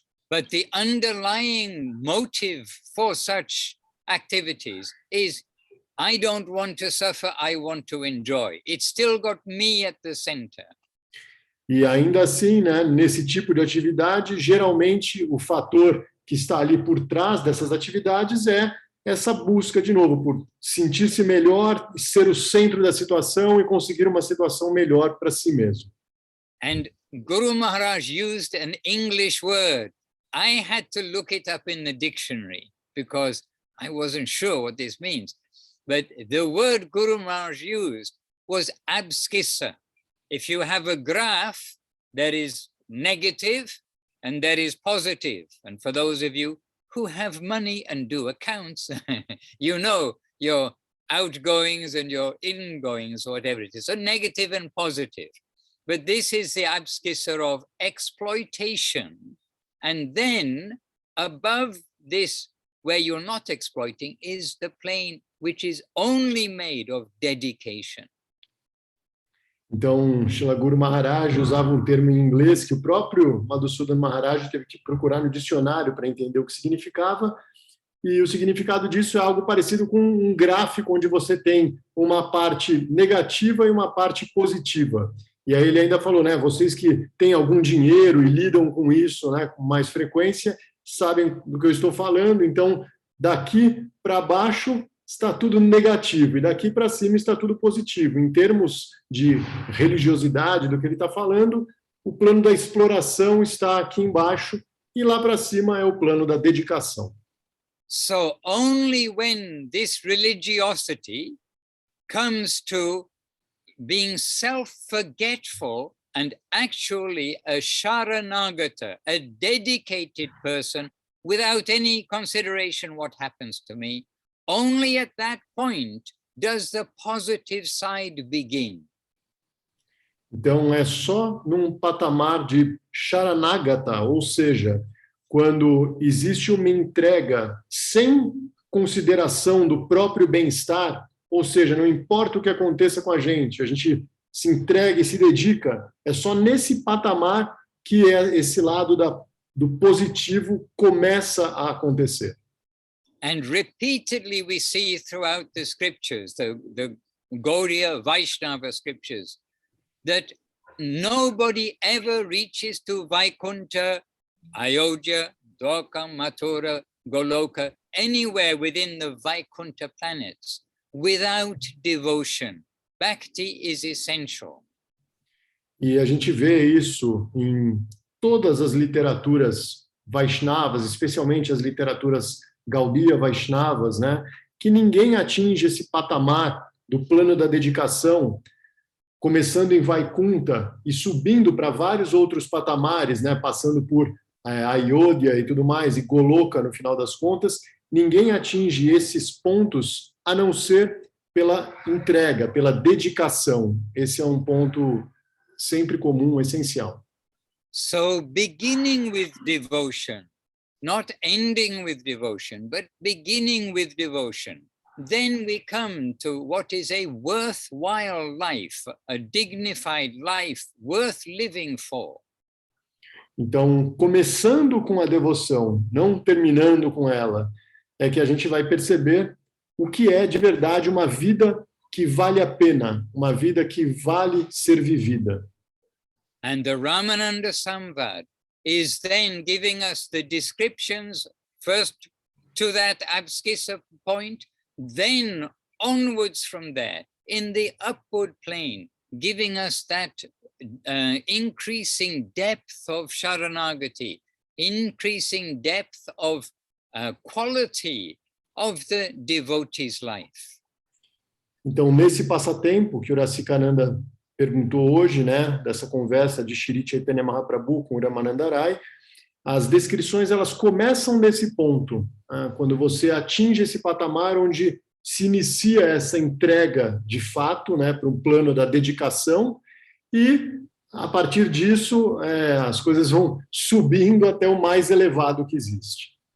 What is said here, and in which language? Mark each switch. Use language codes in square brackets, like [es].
[en] But the underlying motive for such activities is, I don't want to suffer, I want to enjoy. It's still got me at the center. [pt] E ainda assim, né, nesse tipo de atividade, geralmente o fator que está ali por trás dessas atividades é essa busca, de novo, por sentir-se melhor, ser o centro da situação e conseguir uma situação melhor para si mesmo. [en] And Guru Maharaj used an English word. I had to look it up in the dictionary because I wasn't sure what this means. But the word Guru Maharaj used was abscissa. If you have a graph, there is negative and there is positive. And for those of you who have money and do accounts, you know your outgoings and your ingoings, or whatever it is. So negative and positive. But this is the abscissa of exploitation. And then above this, where you're not exploiting, is the plane which is only made of dedication. [pt] Então, Srila Guru Maharaj usava um termo em inglês que o próprio Madhusudan Maharaj teve que procurar no dicionário para entender o que significava, e o significado disso é algo parecido com um gráfico onde você tem uma parte negativa e uma parte positiva. E aí ele ainda falou, né, vocês que têm algum dinheiro e lidam com isso, né, com mais frequência, sabem do que eu estou falando. Então, daqui para baixo está tudo negativo, e daqui para cima está tudo positivo. Em termos de religiosidade, do que ele está falando, o plano da exploração está aqui embaixo, e lá para cima é o plano da dedicação. [en] So only when this religiosity comes to being self-forgetful and actually a sharanagata, a dedicated person without any consideration what happens to me, only at that point does the positive side begin. [pt] Então, é só num patamar de sharanagata, ou seja, quando existe uma entrega sem consideração do próprio bem-estar, ou seja, não importa o que aconteça com a gente se entrega e se dedica, é só nesse patamar que esse lado do positivo começa a acontecer. [en] And repeatedly we see throughout the scriptures, the Gaudiya Vaishnava scriptures, that nobody ever reaches to Vaikuntha, Ayodhya, Dwarka, Mathura, Goloka, anywhere within the Vaikuntha planets without devotion. Bhakti is essential. [pt] E a gente vê isso em todas as literaturas Vaishnavas, especialmente as literaturas Gaudiya Vaishnavas, né? Que ninguém atinge esse patamar do plano da dedicação, começando em Vaikuntha e subindo para vários outros patamares, né? Passando por Ayodhya e tudo mais, e Goloka no final das contas, ninguém atinge esses pontos a não ser pela entrega, pela dedicação. Esse é um ponto sempre comum, essencial. [en] So beginning with devotion, not ending with devotion, but beginning with devotion. Then we come to what is a worthwhile life, a dignified life worth living for. [pt] Então, começando com a devoção, não terminando com ela, é que a gente vai perceber o que é de verdade uma vida que vale a pena, uma vida que vale ser vivida. [en] And the Ramananda Samvad is then giving us the descriptions, first to that abskissa point, then onwards from there, in the upward plane, giving us that increasing depth of Sharanagati, increasing depth of quality of the devotee's life. [pt] Então, nesse passatempo que o Raksikananda perguntou hoje, né, dessa conversa de Shri Chaitanya Mahaprabhu com o Ramananda Ray, as descrições elas começam nesse ponto, quando você atinge esse patamar onde se inicia essa entrega de fato, né, para um plano da dedicação, e a partir disso as coisas vão subindo até o mais elevado que existe.